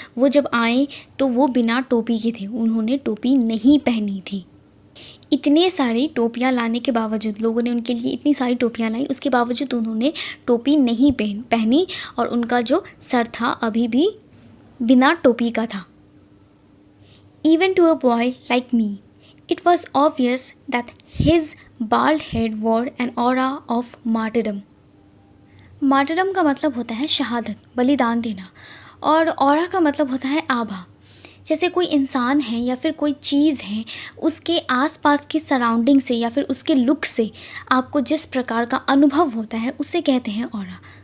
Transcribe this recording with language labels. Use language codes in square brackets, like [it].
[hi] वो जब आए तो वो बिना टोपी के थे, उन्होंने टोपी नहीं पहनी थी। इतने सारी टोपियाँ लाने के बावजूद, लोगों ने उनके लिए इतनी सारी टोपियाँ लाई, उसके बावजूद उन्होंने टोपी नहीं पहनी और उनका जो सर था अभी भी बिना टोपी का था। [en] Even to a boy like me, it was obvious that his bald head wore an aura of martyrdom. [hi] Martyrdom का मतलब होता है शहादत, बलिदान देना, और ऑरा का मतलब होता है आभा। जैसे कोई इंसान है या फिर कोई चीज़ है, उसके आसपास की सराउंडिंग से या फिर उसके लुक से आपको जिस प्रकार का अनुभव होता है उसे कहते हैं ऑरा।